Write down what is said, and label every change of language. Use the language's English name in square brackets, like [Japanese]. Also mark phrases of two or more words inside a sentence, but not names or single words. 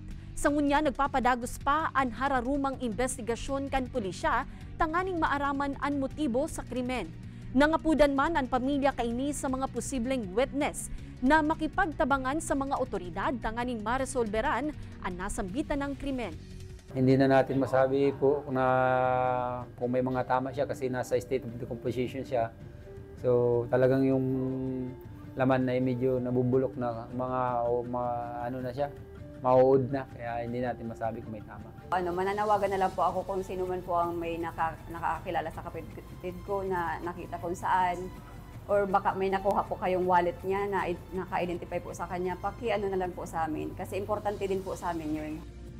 [Bikol] Sa ngunya, nagpapadagos pa ang hararumang investigasyon kan pulisya, tanganing maaraman ang motibo sa krimen. Nangapudan man ang pamilya kaini sa mga posibleng witness na makipagtabangan sa mga otoridad, tanganing maresolberan ang nasambitan ng krimen. [Filipino] Hindi na natin masabi po na kung may mga tama siya kasi nasa [English] state of decomposition [Filipino] siya. So talagang yung laman na medyo nabubulok na mga ano na siya. Mauud na, kaya hindi natin masabi kung may tama. Mananawagan na lang po ako kung sino man po ang may nakakilala sa kapatid ko na nakita kung saan, or baka may nakuha po kayong wallet niya na naka-identify po sa kanya, na lang po sa amin kasi importante din po sa amin yun.